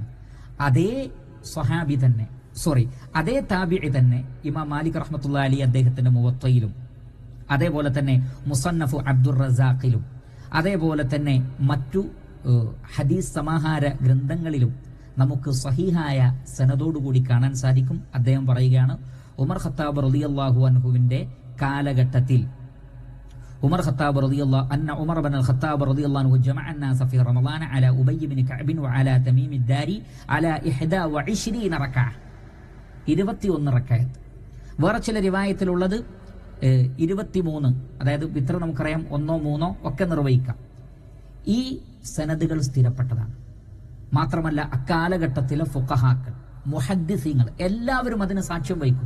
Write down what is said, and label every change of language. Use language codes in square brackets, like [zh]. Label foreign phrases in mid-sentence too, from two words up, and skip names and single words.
[ml] അതേ സ്വഹാബി തന്നെ, അതേ താബിഇ തന്നെ ഇമാം മാലിക് [ar] رحمة الله عليه [ml] അദ്ദേഹത്തിന്റെ മുവത്തയിലും, അതേപോലെ തന്നെ മുസന്നഫു അബ്ദുർ റസാഖിലും, അതേപോലെ തന്നെ മറ്റു ഹദീസ് സമാഹാര ഗ്രന്ഥങ്ങളിലും നമുക്ക് സഹീഹായ സനദോടുകൂടി കാണാൻ സാധിക്കും. അദ്ദേഹം പറയുകയാണ്, ഉമർ ഖത്താബ് [ar] رضي الله عنه [ml] കാലഘട്ടത്തിൽ ഉമർ ഖത്താബ് [ar] رضي الله عنه [ml] ഉമർ ഇബ്നുൽ ഖത്താബ് [ar] رضي الله عنه جمع الناس في رمضان على أبي بن كعب وعلى تميم الداري على 21 [ml] റക്അ, 21 റക്അത്ത്. വേറെ ചില റിവായത്തിലുള്ളത് 23, അതായത് വിത്ർ നമുക്കറിയാം 1 3 ഒക്കെ നിർവഹിക്കാം. ഈ സനദുകൾ സ്ഥിരപ്പെട്ടതാണ്. മാത്രമല്ല അക്കാലഘട്ടത്തിലെ ഫുഖഹാക്കൾ മുഹദ്ദിസീങ്ങൾ എല്ലാവരും അതിന് സാക്ഷ്യം വഹിക്കുന്നു.